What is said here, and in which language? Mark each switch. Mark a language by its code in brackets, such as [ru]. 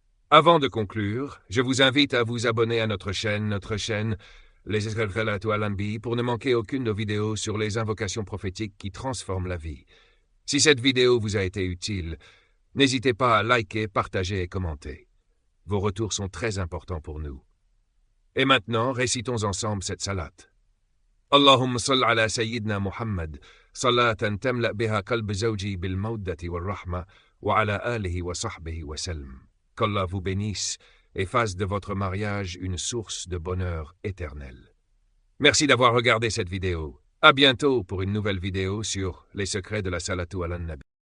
[fr] Avant de conclure, je vous invite à vous abonner à notre chaîne, Les Salatu ala Nabi, pour ne manquer aucune de nos vidéos sur les invocations prophétiques qui transforment la vie. Si cette vidéo vous a été utile, n'hésitez pas à liker, partager et commenter. Vos retours sont très importants pour nous. Et maintenant, récitons ensemble cette salate. [ar] اللهم صل على سيدنا محمد صلاة تملأ بها قلب زوجي بالمودة والرحمة وعلى آله وصحبه وسلم. [fr] Qu'Allah vous bénisse et fasse de votre mariage une source de bonheur éternel. Merci d'avoir regardé cette vidéo. À bientôt pour une nouvelle vidéo sur les secrets de la Salatu ala Nabi.